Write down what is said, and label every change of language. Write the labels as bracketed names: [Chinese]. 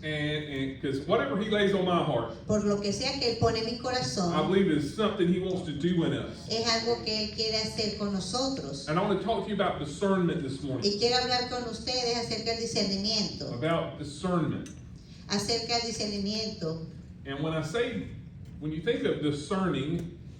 [English] And because whatever He lays on my heart, [Spanish] por lo que sea que Él pone en mi [English] I [Spanish] corazón. [English] believe is something He wants to do in us. [Spanish] Es algo que Él quiere hacer con nosotros. [English] And I want to talk to you about discernment this morning. [Spanish] Y quiero hablar con ustedes acerca del discernimiento. [English] About discernment. [Spanish] Acerca del discernimiento. [English] And when you think of discerning,